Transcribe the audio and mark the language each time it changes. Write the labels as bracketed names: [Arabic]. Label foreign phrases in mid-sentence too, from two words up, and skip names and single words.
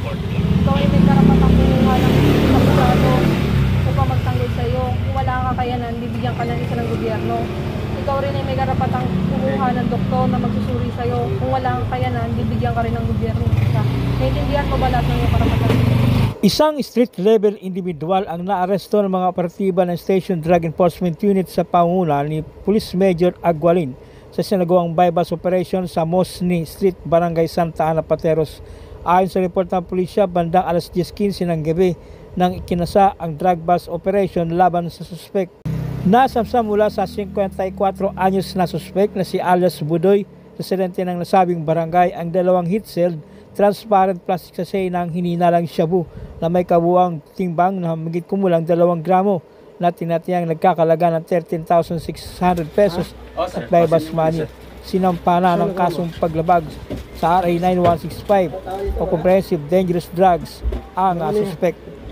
[Filipino] Ikaw ay may karapatang kumuha ng abogado upang magtanggol sa iyo. Kung wala kang kakayanan, bibigyan ka ng isa ng gobyerno. Ikaw rin ay may karapatang kumuha ng doktor na magsusuri sa iyo. Kung wala kang kakayanan, bibigyan ka rin ng gobyerno isa. Naintindihan mo ba lahat ng iyong karapatan? Isang [English] street-level individual [Filipino] ang naaresto ng mga operatiba ng Station Drug Enforcement Unit sa pangunguna ni Police Major Agualin sa sinagawang [English] bypass operation [Filipino] sa Mosni Street, Barangay Santa Ana, Pateros. Ayon sa report ng pulisya, bandang alas 10:15 ng gabi nang ikinasa ang [English] drug bust operation [Filipino] laban sa suspek. Nasamsam mula sa 54 anyos na suspek na si alias Budoy, residente ng nasabing barangay, ang dalawang [English] heat-sealed transparent plastic sachet [Filipino] ng hininalang shabu na may kabuang timbang na higit kumulang 2 gramo na tinatiyang nagkakalaga ng 13,600 pesos at [English] bypass money. [Filipino] Sinampa na ng kasong paglabag sa RA 9165 o Comprehensive Dangerous Drugs ang suspect.